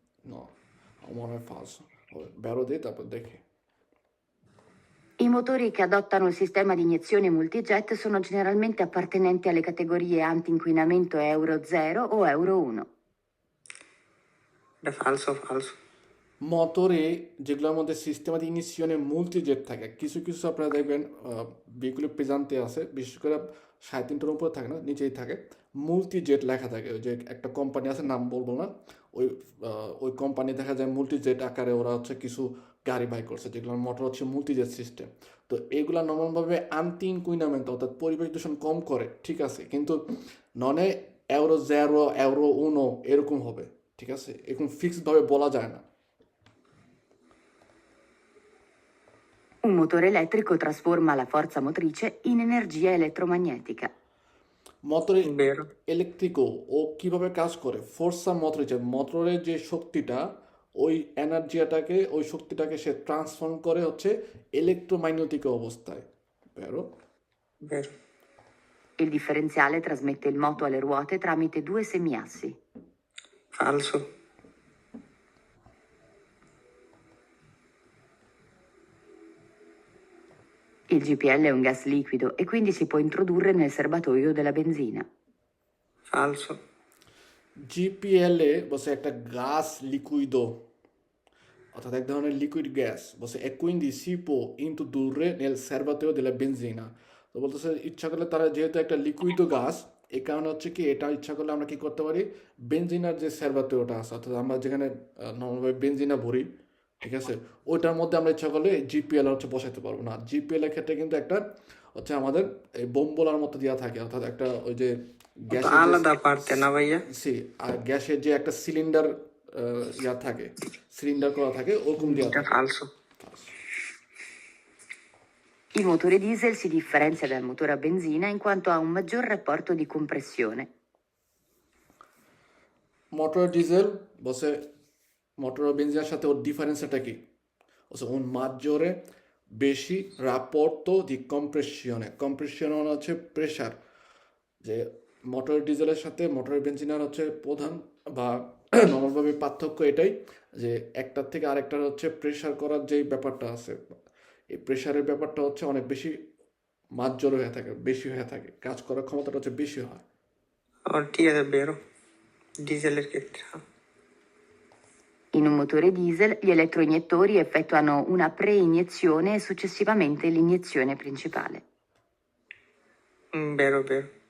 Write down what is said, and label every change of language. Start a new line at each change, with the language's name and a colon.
Bangla: No, আমার মনে হয় falso. Vabbè, বেরো দিই তারপর দেখি।
Italian: I motori che adottano il sistema di iniezione multijet sono generalmente appartenenti alle categorie anti-inquinamento Euro 0 o Euro 1. এটা ফালসো ফালসো।
Bangla: মোটরে যেগুলোর মধ্যে সিস্টেম দি ইনিশিয়নে মুলটিজেট থাকে, কিছু কিছু আপনারা দেখবেন ভেহিকুলে পেজান্তে আছে, বিশেষ করে 3.5 উপরে থাকে না, নিচেই থাকে, মুলটিজেট লেখা থাকে। ওই যে একটা কোম্পানি আছে, নাম বলবো না, ওই কোম্পানি দেখা যায় মুলটিজেট আকারে ওরা হচ্ছে কিছু গাড়ি বাই করছে, যেগুলোর মোটর হচ্ছে মুলটিজেট সিস্টেম। তো এগুলা নর্মালভাবে আনতি ইনকুইনামেন্ট অর্থাৎ পরিবেশ দূষণ কম করে, ঠিক আছে, কিন্তু ননে এউরো 0 এউরো 1 এরকম হবে, ঠিক আছে, এরকম ফিক্সডভাবে বলা যায় না।
Italian: Un motore elettrico trasforma la forza motrice in energia elettromagnetica.
Bangla: মোটরে
Italian: বেরো।
Bangla: ইলেকট্রিকো ও কিভাবে কাজ করে, ফোর্সা মোটর, মোটরের যে শক্তিটা, ওই শক্তিটাকে সে ট্রান্সফর্ম করে হচ্ছে ইলেকট্রোম্যাগনেটিক অবস্থায়।
Italian: বেরো। বেরো। Il differenziale trasmette il moto alle ruote tramite due semiassi. ফালসো। Il GPL è un gas liquido e quindi si può introdurre nel serbatoio della benzina. ফালসো।
Bangla: জিপিএলে বসে একটা গ্যাস লিকুইডো, অর্থাৎ এক ধরনের লিকুইড গ্যাস, বসে
Italian: e quindi si può introdurre nel serbatoio della benzina।
Bangla: তো বলতেছে ইচ্ছা করলে তারা, যেহেতু একটা লিকুইডো গ্যাস, এই কারণে হচ্ছে কি এটা ইচ্ছা করলে আমরা কি করতে পারি, বেনজিনার যে সেরবাতেওটা আছে, অর্থাৎ আমরা যেখানে নর্মালভাবে বেনজিনা ভরি, ঠিক আছে, ওইটার মধ্যে আমরা ইচ্ছা করলে জিপিএল হচ্ছে বসাতে পারবো না। জিপিএল এর ক্ষেত্রে কিন্তু একটা হচ্ছে আমাদের এই বোম্বলার মতো দেওয়া থাকে, অর্থাৎ একটা ওই যে গ্যাসের আলাদা পারতে না ভাইয়া। আর গ্যাসের যে একটা সিলিন্ডার থাকে, সিলিন্ডার করা থাকে, ওরকম দেওয়া এটা থাকে।
Italian: ফালসো। Il motore diesel si differenzia dal motore a benzina in quanto ha un maggior rapporto di compressione.
Bangla: Motor diesel বসে মোটর বেঞ্জিনের সাথে ওর ডিফারেন্সটা কি, বসে
Italian: un maggiore
Bangla: বেশি
Italian: rapporto di compressione,
Bangla: কম্প্রেশন মানে হচ্ছে প্রেশার, যে মোটর ডিজেলের সাথে মোটর বেঞ্জিনের হচ্ছে প্রধান বা নর্মালভাবে পার্থক্য এটাই যে একটার থেকে আরেকটার হচ্ছে প্রেশার করার যেই ব্যাপারটা আছে, এই প্রেশারের ব্যাপারটা হচ্ছে অনেক বেশি মাঝজোর হয়ে থাকে, বেশি হয়ে থাকে, কাজ করার ক্ষমতাটা হচ্ছে বেশি হয়। আর ঠিক আছে বেরো। ডিজেলের ক্ষেত্রে
Italian: In un motore diesel gli elettroiniettori effettuano una preiniezione e successivamente l'iniezione principale. বেরো বেরো।